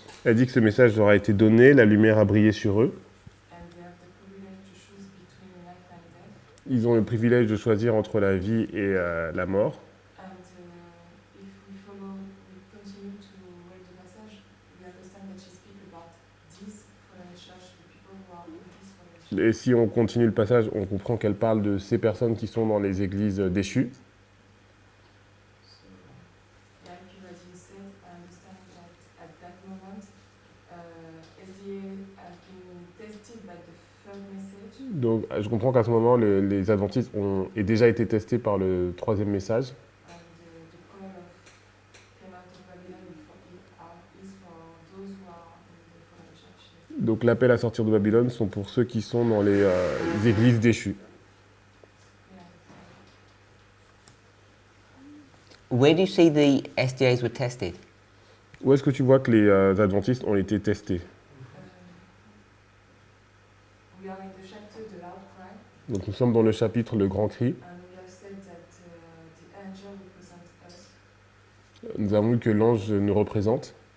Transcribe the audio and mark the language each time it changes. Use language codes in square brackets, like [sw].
[fr] Elle dit que ce message leur a été donné, la lumière a brillé sur eux. [en] and they have the privilege to choose between life and death. [fr] Ils ont le privilège de choisir entre la vie et la mort. [en] And if we continue to read the passage, we understand that she speaks about this fallen church, the people who are in this fallen church. [fr] Et si on continue le passage, on comprend qu'elle parle de ces personnes qui sont dans les églises déchues. [en] So, like you said, I understand that at that moment, SDA has been tested by the third message, [fr] Donc je comprends qu'à ce moment, les adventistes ont déjà été testés par le troisième message. [en] and the call of came out of Babylon is for those who are in the fallen church. [fr] Donc l'appel à sortir de Babylone sont pour ceux qui sont dans les églises déchues. [en] Yeah. Where do you see the SDAs were tested? [fr] Où est-ce que tu vois que les adventistes ont été testés? [en] We are in the chapter the loud cry, [fr] Donc nous sommes dans le chapitre Le Grand Cri. [en] and we have said that the angel represents us, [fr] Nous avons vu que l'ange nous représente.